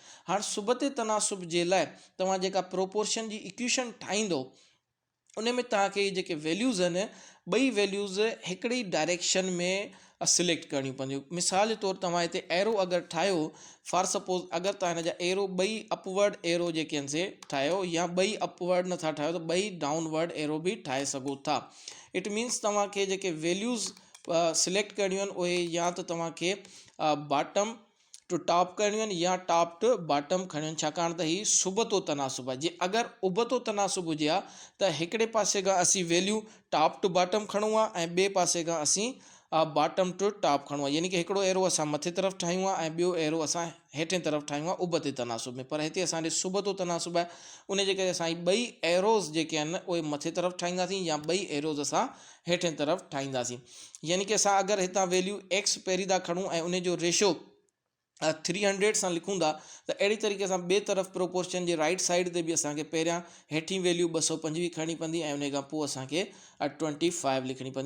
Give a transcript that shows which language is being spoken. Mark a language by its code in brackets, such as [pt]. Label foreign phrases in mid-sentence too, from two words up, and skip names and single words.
[sd] हाणे सुबते तनासुब जे लाइ तव्हां जेका प्रोपोर्शन जी इक्वेशन ठाहींदो उन में तव्हांखे जेके वैल्यूज़ आहिनि ॿई वैल्यूज़ हिकिड़ी डायरेक्शन में सिलेक्ट करणी पवंदियूं। मिसाल जे तौरु तव्हां हिते एरो अगरि ठाहियो, [en] for suppose [sd] अगरि तव्हां हिन जा एरो ॿई [en] upward arrow [sd] जेके आहिनि से ठाहियो, या ॿई अपवर्ड नथा ठाहियो त ॿई [en] downward arrow [sd] बि ठाहे सघो था। [en] it means [sd] तव्हांखे जेके वैल्यूज़ सिलेक्ट करणियूं आहिनि उहे या त तव्हांखे [en] bottom to top [sd] करणियूं आहिनि या [en] top to bottom [sd] खणियूं आहिनि, छाकाणि त हीउ सुबतो तनासुब आहे। जे अगरि उबतो तनासुब हुजे हा त हिकिड़े पासे खां असीं वैल्यू [en] top to bottom [sd] खणूं आहे ऐं ॿिए पासे खां असीं [en] bottom to top [sd] खणूं आहे, यानी कि हिकिड़ो एरो असां मथे तरफ़ ठाहियूं आहे ऐं ॿियो एरो असां हेठे तरफ़ ठाहियूं आहे उबते तनासुब में। पर हिते असांजे सुबतो तनासुब आहे, उन जे करे असां ॿई एरोज़ जेके आहिनि उहे मथे तरफ़ ठाहींदासीं या ॿई एरोज़ असां हेठे तरफ़ ठाहींदासीं। यानी कि असां अगरि हितां [en] value x [sd] पहिरीं था खणूं ऐं उन जो रेशो 300 सां लिखूं था, त अहिड़ी तरीक़े सां ॿिए तरफ़ प्रोपोर्शन जे [en] right side [sd] ते बि असांखे पहिरियां हेठी वैल्यू 225 खणणी पवंदी ऐं उन खां पोइ असांखे 25 लिखणी पवंदी।